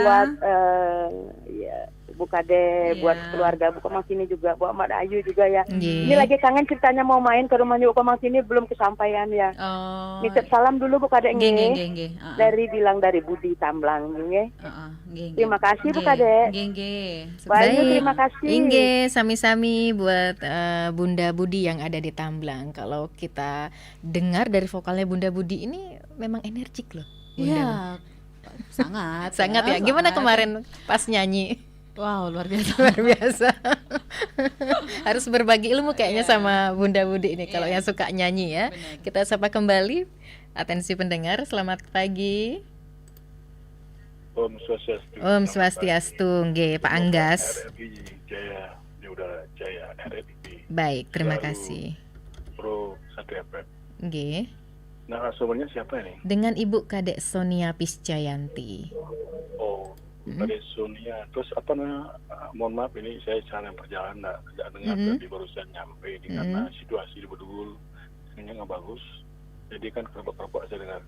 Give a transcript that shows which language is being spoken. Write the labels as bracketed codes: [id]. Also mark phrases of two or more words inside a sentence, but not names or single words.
[id] Buat Bu Kade, buat keluarga Bu Komang sini juga, buat Mak Ayu juga ya. Ini lagi kangen ceritanya mau main ke rumahnya Bu Komang sini belum kesampaian ya. Nitip salam dulu Bu Kade nggih. Dari Budi Tamblang nggih. Terima kasih Bu Kade. Baik, terima kasih. [ban] Nggih, sami-sami [id] buat Bunda Budi yang ada di Tamblang. Kalau kita dengar dari vokalnya Bunda Budi ini memang energik loh. Iya. Sangat ya. Gimana kemarin pas nyanyi? Wow, luar biasa. Harus berbagi ilmu kayaknya sama Bunda Budi ini kalau yang suka nyanyi ya. Benar. Kita sapa kembali atensi pendengar. Selamat pagi. [ban] Om Swastiastu. Om Swastiastu, [id] nggih Pak Anggas. RRI Jaya, di udara Jaya RRI. Baik, terima kasih. Pro 1 FM. Nggih. Narasumbernya siapa ini? Dengan Ibu Kade Sonia Piscayanti. Oh. Kade Sonia, terus apa namanya? Mohon maaf ini saya jalan perjalanan tidak dengar tadi barusan nyampe di karena situasi di Bedugul ini nggak bagus, jadi kan kerbak-kerbak saya dengar.